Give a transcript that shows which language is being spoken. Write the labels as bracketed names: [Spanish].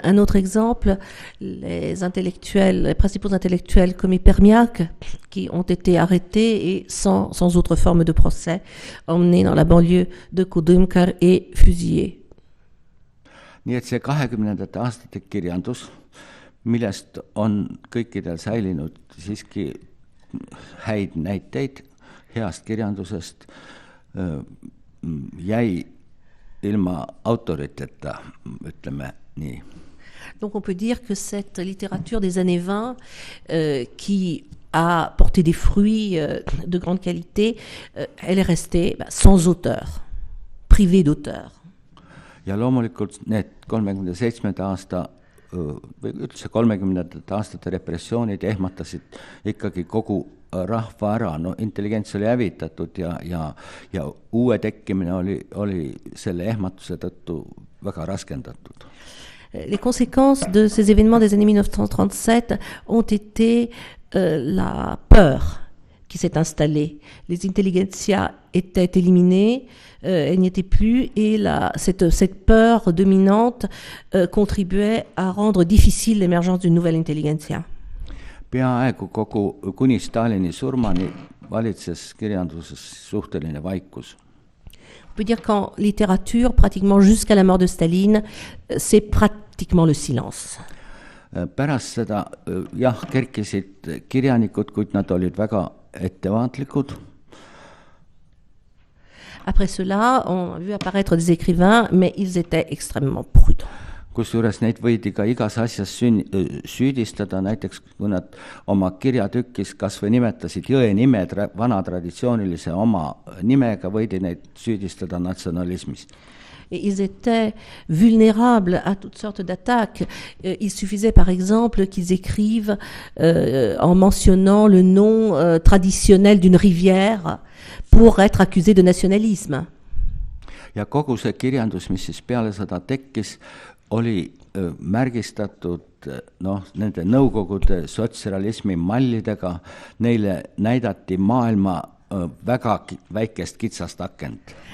[French] Un autre exemple, les intellectuels, les principaux intellectuels comme Permiak, qui ont été arrêtés et sans autre forme de procès, emmenés dans la banlieue de Kudumkar et fusillés. [Estonian] Nii et see 20. aastate kirjandus, millest on kõikidel säilinud siiski häid näiteid heast kirjandusest, jäi ilma autoriteta, ütleme nii. [French] Donc on peut dire que cette littérature des années 20 qui a porté des fruits de grande qualité, elle est restée sans auteur, privée d'auteur. [Estonian] Ja loomulikult need 37. aasta või üldse 30. aastate repressioonid ehmatasid ikkagi kogu rahva ära, no intelligents oli hävitatud ja uue tekkimine oli selle ehmatuse tõttu väga raskendatud. [French] Les conséquences de ces événements des années 1937 ont été la peur qui s'est installée. Les intelligentsia étaient éliminées, elles n'y étaient plus, et cette peur dominante contribuait à rendre difficile l'émergence d'une nouvelle intelligentsia. [Estonian] Peaaegu kogu kuni Stalini surmani valitses kirjanduses suhteline vaikus. [French] On peut dire qu'en littérature, pratiquement jusqu'à la mort de Staline, c'est pratiquement le silence. [Estonian] Pärast seda kerkisid kirjanikud, kuid nad olid väga ettevaatlikud. [French] Après cela, on a vu apparaître des écrivains, mais ils étaient extrêmement prudents. [Estonian] Kusjuures neid võidi ka igas asjas süüdistada, näiteks kui nad oma kirjatükis kas või nimetasid jõe nime vana traditsioonilise oma nimega, võidi neid süüdistada natsionalismis. [French] Et ils étaient vulnérables à toutes sortes d'attaques. Il suffisait par exemple qu'ils écrivent en mentionnant le nom traditionnel d'une rivière pour être accusés de nationalisme. [Estonian] Ja kogu see kirjandus, mis siis peale seda tekkis, oli märgistatud nende nõukogude sotsialismi mallidega, neile näidati maailma väga väikest kitsast akent.